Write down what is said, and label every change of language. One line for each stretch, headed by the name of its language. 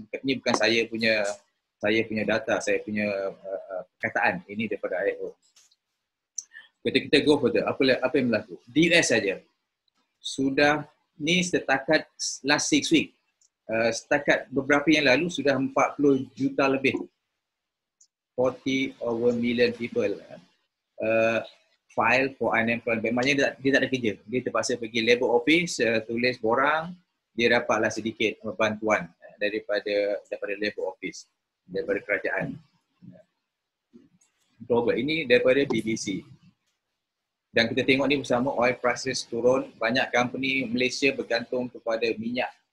Malay: Ini bukan saya punya data, saya punya perkataan. Ini daripada ILO. Kita
English: go further.
Malay: Apa yang berlaku? Di US saja sudah ni setakat
English: last 6 week.
Malay: Setakat beberapa yang lalu sudah 40 juta lebih.
English: 40 over million people file for unemployment.
Malay: Maknanya dia tak ada kerja. Dia terpaksa pergi labor office, tulis borang, dia dapatlah sedikit bantuan daripada labor office, daripada kerajaan. Global. Ini daripada BBC. Dan kita tengok ni bersama oil prices turun, banyak company Malaysia bergantung kepada minyak.